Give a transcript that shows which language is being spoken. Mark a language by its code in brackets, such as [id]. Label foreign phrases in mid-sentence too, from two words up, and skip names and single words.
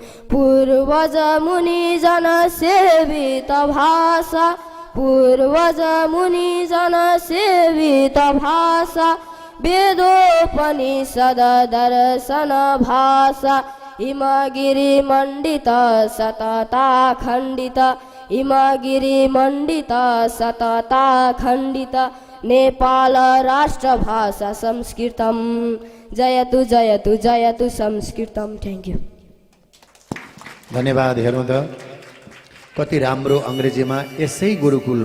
[sa] पूर्वज मुनि जन सेवित भाषा पूर्वज मुनि जन सेवित भाषा वेदोपनिषद दर्शन भाषा हिमगिरि मण्डित सतता खण्डित हिमगिरि मण्डित सतता खण्डित नेपाल राष्ट्र भाषा संस्कृतम जयतु जयतु जयतु संस्कृतम। [en] thank you. [ne] धन्यवाद। हेर्नु त कति राम्रो अङ्ग्रेजीमा यसै गुरुकुलमा